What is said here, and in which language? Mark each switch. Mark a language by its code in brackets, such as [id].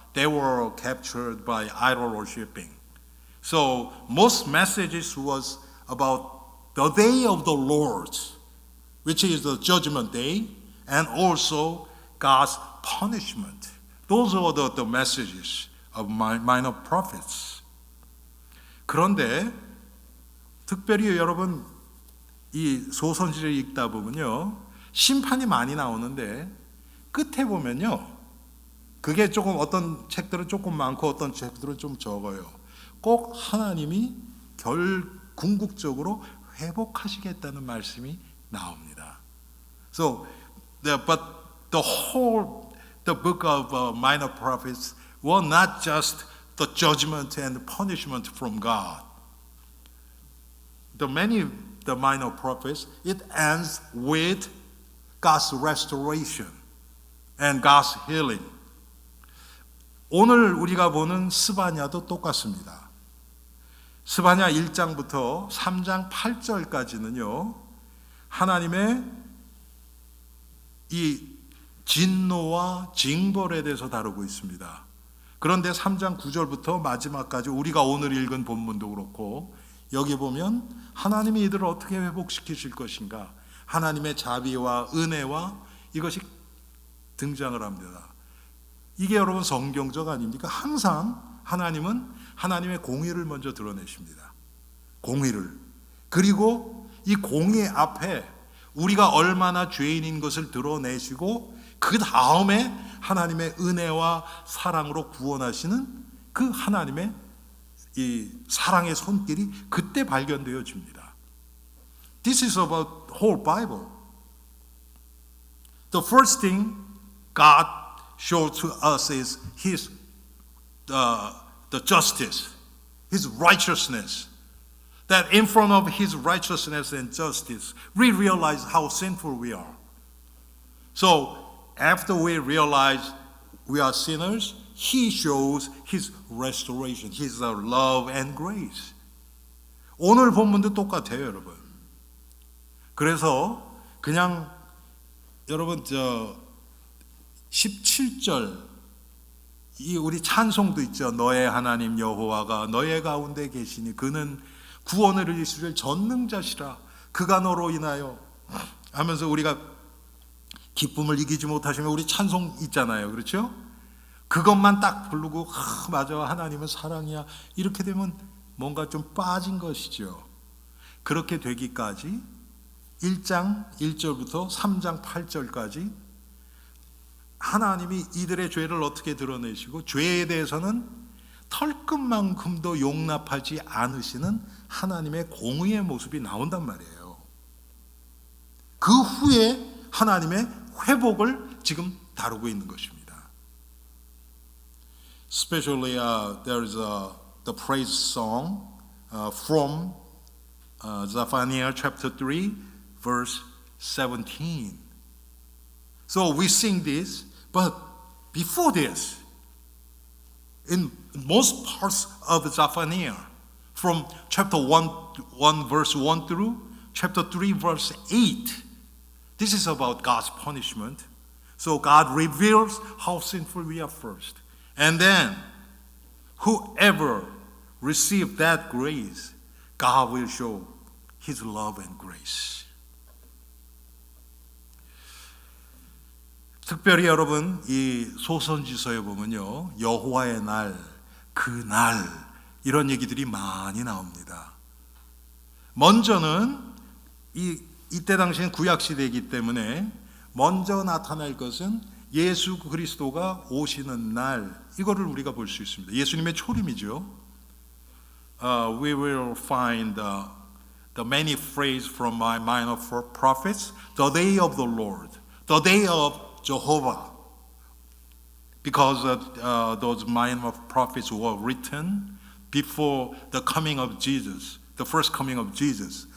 [en] They were captured by idol worshiping. So most messages was about the day of the Lord, which is the judgment day, and also God's punishment. Those were the messages of minor prophets. [ko] 그런데 특별히 여러분 이 소선지를 읽다 보면요, 심판이 많이 나오는데 끝에 보면요, 그게 조금 어떤 책들은 조금 많고 어떤 책들은 좀 적어요. 꼭 하나님이 궁극적으로 회복하시겠다는 말씀이 나옵니다. [en] So, but the book of minor prophets were not just the judgment and punishment from God. The minor prophets, it ends with God's restoration and God's healing. [ko] 오늘 우리가 보는 스바냐도 똑같습니다. 스바냐 1장부터 3장 8절까지는요, 하나님의 이 진노와 징벌에 대해서 다루고 있습니다. 그런데 3장 9절부터 마지막까지 우리가 오늘 읽은 본문도 그렇고, 여기 보면 하나님이 이들을 어떻게 회복시키실 것인가, 하나님의 자비와 은혜와 이것이 등장을 합니다. 이게 여러분 성경적 아닙니까? 항상 하나님은 하나님의 공의를 먼저 드러내십니다. 공의를. 그리고 이 공의 앞에 우리가 얼마나 죄인인 것을 드러내시고 그 다음에 하나님의 은혜와 사랑으로 구원하시는 그 하나님의 이 사랑의 손길이 그때 발견되어집니다. [en] This is about whole Bible. The first thing God showed to us is His the justice, His righteousness. That in front of His righteousness and justice, we realize how sinful we are. So after we realize we are sinners, He shows His restoration, His love and grace. [ko] 오늘 본문도 똑같아요, 여러분. 그래서 그냥 여러분 17절 이 우리 찬송도 있죠. 너의 하나님 여호와가 너의 가운데 계시니 그는 구원을 이루실 전능자시라. 그가 너로 인하여 하면서 우리가 기쁨을 이기지 못하시면 우리 찬송 있잖아요. 그렇죠? 그것만 딱 부르고 맞아 하나님은 사랑이야. 이렇게 되면 뭔가 좀 빠진 것이죠. 그렇게 되기까지 1장 1절부터 3장 8절까지 하나님이 이들의 죄를 어떻게 드러내시고 죄에 대해서는 털끝만큼도 용납하지 않으시는 하나님의 공의의 모습이 나온단 말이에요. 그 후에 하나님의 회복을 지금 다루고 있는 것입니다. [en] Especially there is the praise song from Zephaniah chapter 3 verse 17. So we sing this, but before this, in most parts of Zephaniah, from chapter 1 verse 1 through chapter 3 verse 8, this is about God's punishment. So God reveals how sinful we are first. And then, whoever receives that grace, God will show His love and grace. [ko] 특별히 여러분 이 소선지서에 보면요 여호와의 날, 그날 이런 얘기들이 많이 나옵니다. 먼저는 이때 당시엔 구약 시대이기 때문에 먼저 나타날 것은 예수 그리스도가 오시는 날 이거를 우리가 볼 수 있습니다. 예수님의 초림이죠. [en] We will find the many phrases from my minor prophets, the day of the Lord, the day of Jehovah, because those minor prophets were written before the coming of Jesus, the first coming of Jesus.